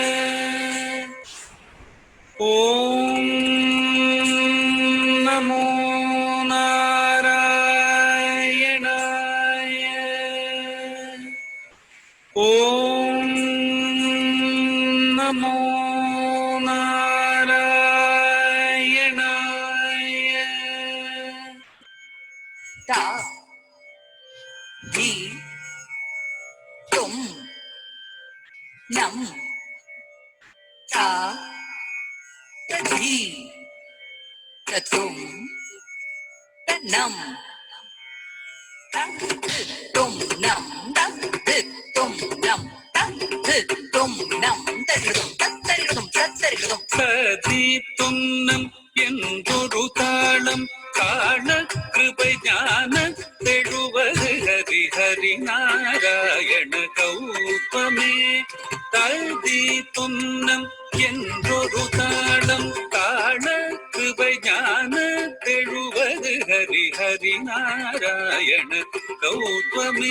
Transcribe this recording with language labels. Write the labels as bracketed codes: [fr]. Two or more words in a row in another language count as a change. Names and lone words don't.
[sa] ॐ नमो नारायणाय. ॐ नमो नारायणाय. ता धी तुम नम ता धी तुम नम तुम नम तुम नम तुम नम [ta] சதி துன்னம் என்றொரு தாளம் காண கிருபை ஞான தெழுவது ஹரி ஹரி நாராயண கௌதமே. ததி துன்னம் என்றொரு தாளம் காண கிருபை ஞான தெழுவது ஹரி ஹரி நாராயண கௌதமே.